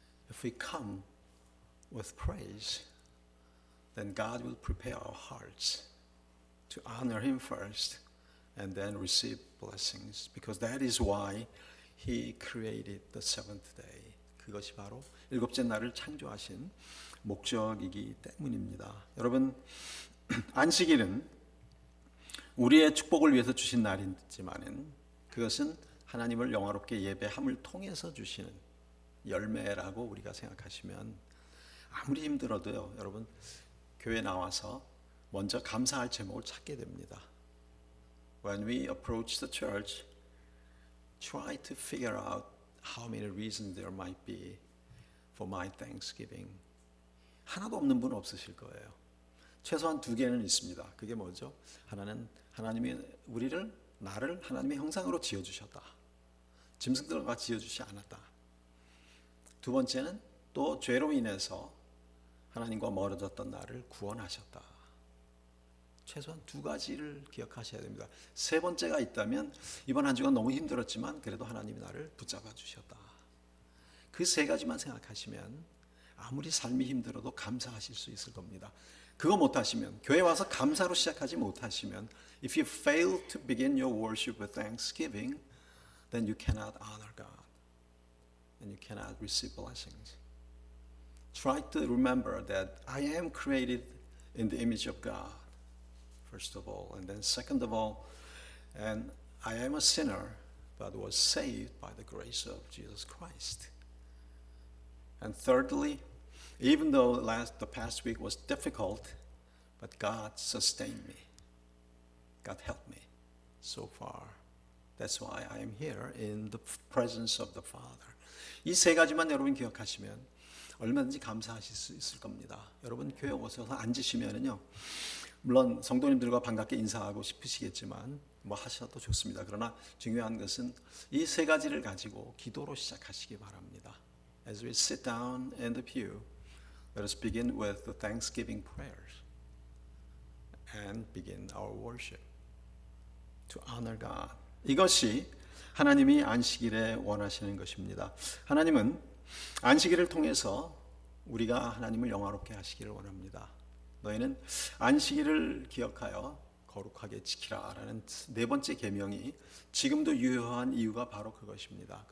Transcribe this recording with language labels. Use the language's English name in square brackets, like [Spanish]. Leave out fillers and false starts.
[English] if we come with praise, then God will prepare our hearts to honor Him first and then receive blessings, because that is why He created the seventh day. [Korean] 그것이 바로 일곱째 날을 창조하신 목적이기 때문입니다. 여러분, 안식일은 우리의 축복을 위해서 주신 날이지만은 그것은 하나님을 영화롭게 예배함을 통해서 주시는 열매라고 우리가 생각하시면 아무리 힘들어도요, 여러분, 교회 나와서 먼저 감사할 제목을 찾게 됩니다. [English] When we approach the church, try to figure out how many reasons there might be for my thanksgiving. [Korean] 하나도 없는 분 없으실 거예요. 최소한 두 개는 있습니다. 그게 뭐죠? 하나는 하나님이 나를 하나님의 형상으로 지어주셨다. 짐승들과 지어주지 않았다. 두 번째는 또 죄로 인해서 하나님과 멀어졌던 나를 구원하셨다. 최소한 두 가지를 기억하셔야 됩니다. 세 번째가 있다면 이번 한 주가 너무 힘들었지만 그래도 하나님이 나를 붙잡아 주셨다. 그 세 가지만 생각하시면 아무리 삶이 힘들어도 감사하실 수 있을 겁니다. 그거 못하시면, 교회 와서 감사로 시작하지 못하시면, [English] if you fail to begin your worship with thanksgiving, then you cannot honor God and you cannot receive blessings. Try to remember that I am created in the image of God, first of all, and then second of all, and I am a sinner but was saved by the grace of Jesus Christ. And thirdly, even though the past week was difficult, but God sustained me. God helped me so far. That's why I am here in the presence of the Father. [Korean] 이 세 가지만 여러분 기억하시면 얼마든지 감사하실 수 있을 겁니다. 여러분 교회 오셔서 앉으시면은요, 물론 성도님들과 반갑게 인사하고 싶으시겠지만 뭐 하셔도 좋습니다. 그러나 중요한 것은 이 세 가지를 가지고 기도로 시작하시기 바랍니다. [English] As we sit down in the pew, let us begin with the thanksgiving prayers and begin our worship to honor God. [Korean] 이것이 하나님이 안식일에 원하시는 것입니다. 하나님은 안식일을 통해서 우리가 하나님을 영화롭게 하시기를 원합니다. 너희는 안식일을 기억하여 거룩하게 지키라라는 네 번째 계명이 지금도 유효한 이유가 바로 그것입니다.